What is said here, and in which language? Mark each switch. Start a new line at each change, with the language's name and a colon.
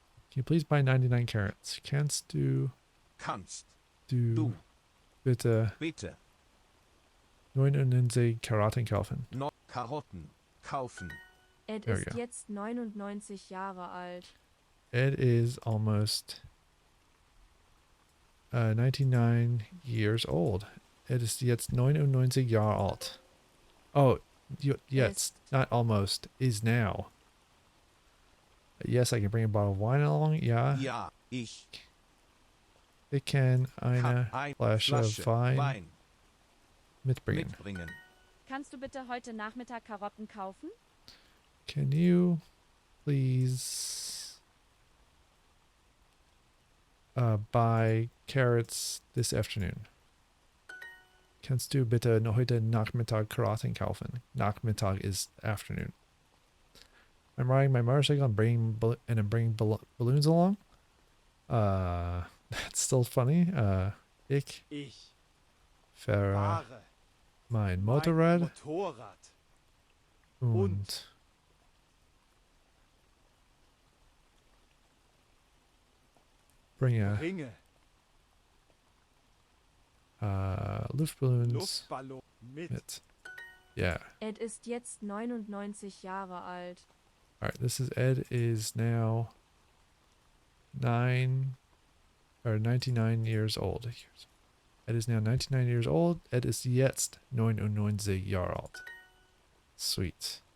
English: Can you please buy 99 carrots?
German: Kannst du bitte 99 Karotten kaufen? Karotten kaufen. Ed
English: There we
German: ist
English: go.
German: jetzt 99 Jahre alt.
English: Ed is almost 99 years old.
German: Ed ist jetzt 99 Jahre alt.
English: Oh, jetzt, not almost, is now. Yes, I can bring a bottle of wine along.
German: Ja. Ja, ich kann eine kann Flasche Wein mitbringen. Kannst du bitte heute Nachmittag Karotten kaufen?
English: Can you please buy carrots this afternoon?
German: Kannst du bitte heute Nachmittag Karotten kaufen?
English: Nachmittag is afternoon. I'm riding my motorcycle and I'm bringing balloons along. That's still funny.
German: Ich fahre mein Motorrad und bringe Luftballons mit.
English: Yeah.
German: Ed ist jetzt 99 Jahre alt.
English: Alright, this is Ed is now 99 years old. Ed is now 99 years old.
German: Ed ist jetzt 99 Jahre alt.
English: Sweet.